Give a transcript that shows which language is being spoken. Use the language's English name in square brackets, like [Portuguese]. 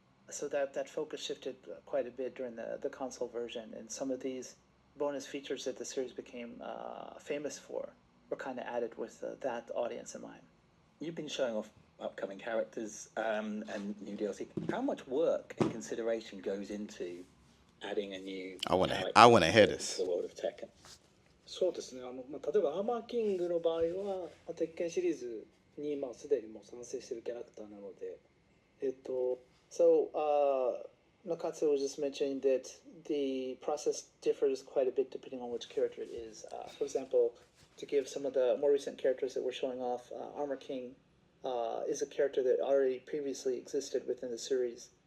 [English] So that focus shifted quite a bit during the console version, and some of these bonus features that the series became famous for were kind of added with that audience in mind. You've been showing off upcoming characters and new DLC. How much work and consideration goes into adding a new I want to hear this. to the world of Tekken? [Japanese] そうですね。例えばアーマーキングの場合は、鉄拳シリーズにすでにもう賛成しているキャラクターなので、 [English] So Nakatsu was just mentioning that the process differs quite a bit depending on which character it is. For example, to give some of the more recent characters that we're showing off, Armor King is a character that already previously existed within the series.